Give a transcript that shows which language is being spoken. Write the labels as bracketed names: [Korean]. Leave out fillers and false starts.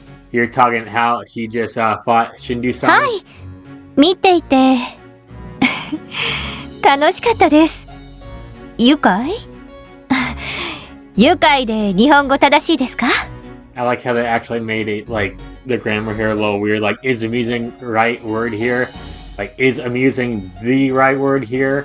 [English] You're talking how he just fought Shindu-san? [Japanese] はい。見ていて楽しかったです。愉快愉快で日本語正しいですか？ [English] I like how they actually made it like the grammar here a little weird. Like, is amusing right word here? Like, is amusing the right word here?